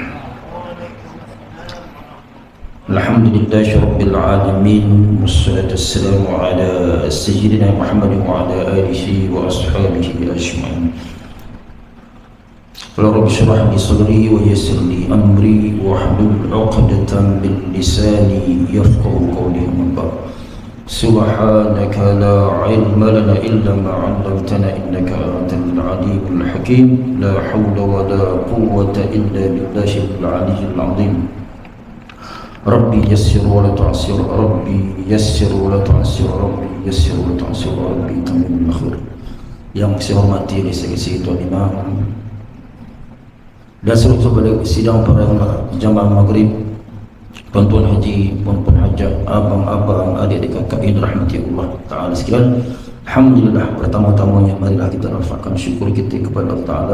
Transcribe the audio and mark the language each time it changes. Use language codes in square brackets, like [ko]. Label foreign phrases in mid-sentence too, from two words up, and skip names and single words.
[ar] الحمد لله رب العالمين والصلاة والسلام على سيدنا محمد وعلى آله وأصحابه أجمعين. رب اشرح لي صدري ويسر لي أمري واحلل عقدة من لساني يفقهوا قولي. سبحانك لا علم لنا إلا ما علمتنا إنك أنت العليم الحكيم. لا حول ولا قوة إلا بالله العلي العظيم. رب يسر ولا تعسر رب يسر ولا تعسر رب يسر ولا تعسر رب تمم آخر. [ms] Yang saya hormati dari segi Tuan Imam dan seluruh pada sidang para jamaah maghrib, tuan-tuan haji, puan-puan hajat, abang-abang, adik-adik kakak yang dirahmati Allah Ta'ala sekalian. Alhamdulillah, pertama-tamanya marilah kita rafakkan syukur kita kepada Allah Ta'ala.